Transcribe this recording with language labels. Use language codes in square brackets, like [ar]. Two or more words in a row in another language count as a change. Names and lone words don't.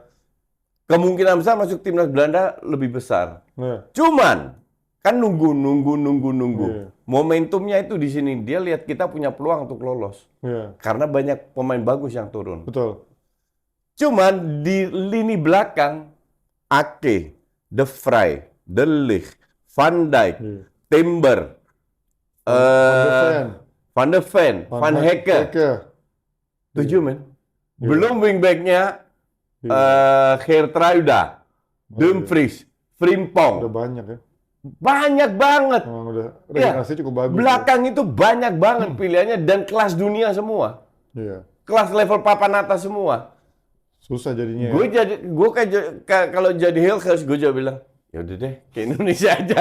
[id] kemungkinan besar masuk timnas Belanda lebih besar. Iya. Cuman kan nunggu. Iya. Momentumnya itu di sini dia lihat kita punya peluang untuk lolos Iya. karena banyak pemain bagus yang turun. Betul. Cuman di lini belakang Ake, De Vrij, De Ligt, Van Dijk, Iya. Timber, Van de Ven, Van Hekke. 7 men. Belum wingbacknya Geertruida, Dumfries, Frimpong. Udah banyak ya. Banyak banget. Emang udah Iya. regenerasi cukup bagus. Belakang itu banyak banget pilihannya dan kelas dunia semua. Iya. Kelas level papan atas semua. Susah jadinya. Gue kalau jadi Hilgers gue juga bilang, ya udah deh ke Indonesia aja.